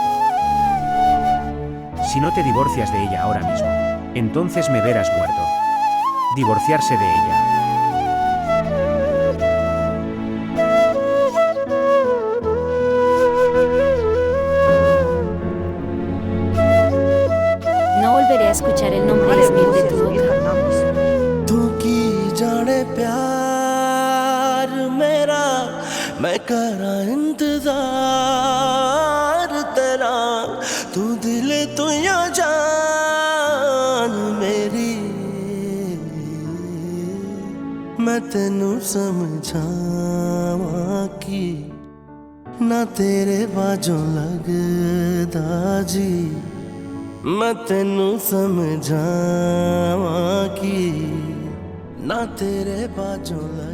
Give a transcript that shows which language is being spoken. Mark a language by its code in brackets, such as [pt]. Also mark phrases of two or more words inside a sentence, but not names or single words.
[es] Si no te divorcias de ella ahora mismo, entonces me verás muerto. Divorciarse de ella. No volveré a escuchar el nombre de Esmir de tu boca. [pa] ਤੂੰ ਕੀ ਜਾਣੇ ਪਿਆਰ ਮੇਰਾ ਮੈਂ ਕਰਾਂ ਇੰਤਜ਼ਾਰ ਤੇਰਾ ਤੂੰ ਦਿਲ ਤੂੰ ਯਾ ਜਾਨ ਮੇਰੀ ਮੈਂ ਤੈਨੂੰ ਸਮਝਾਵਾਂ ਕੀ ਨਾ ਤੇਰੇ ਬਾਜੋਂ ਲਗਦਾ ਜੀ ਮੈਂ ਤੈਨੂੰ ਸਮਝਾਵਾਂ ਕੀ ਨਾ ਤੇਰੇ ਬਾਜੋਂ ਲਗ